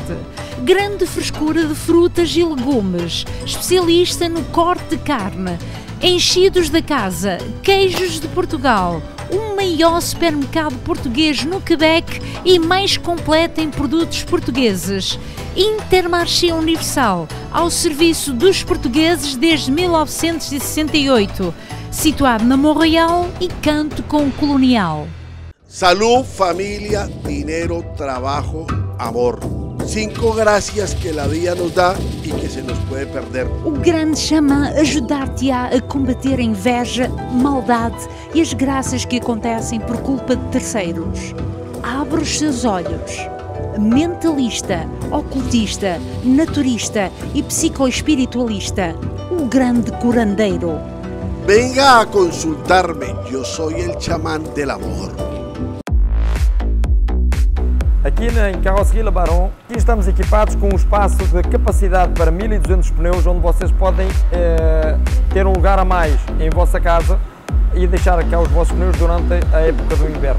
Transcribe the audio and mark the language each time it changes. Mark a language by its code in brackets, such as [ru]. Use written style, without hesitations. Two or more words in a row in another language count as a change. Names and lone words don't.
[pt] Grande frescura de frutas e legumes, especialista no corte de carne, enchidos da casa, queijos de Portugal, o maior supermercado português no Quebec e mais completo em produtos portugueses. Intermarché Universal, ao serviço dos portugueses desde 1968, situado na Montreal e Canto com Colonial. [es] Salud, familia, dinero, trabajo, amor. 5 gracias que la vida nos da y que se nos puede perder. [pt] O grande chama ajudar-te-á a combater a inveja, maldade e as graças que acontecem por culpa de terceiros. Abre os seus olhos. Mentalista, ocultista, naturista e psicoespiritualista. O grande curandeiro. [es] Venga a consultarme, yo soy el chamán del amor. [pt] Aqui em Carroceria Le Baron, aqui estamos equipados com um espaço de capacidade para 1200 pneus, onde vocês podem ter um lugar a mais em vossa casa e deixar cá os vossos pneus durante a época do inverno.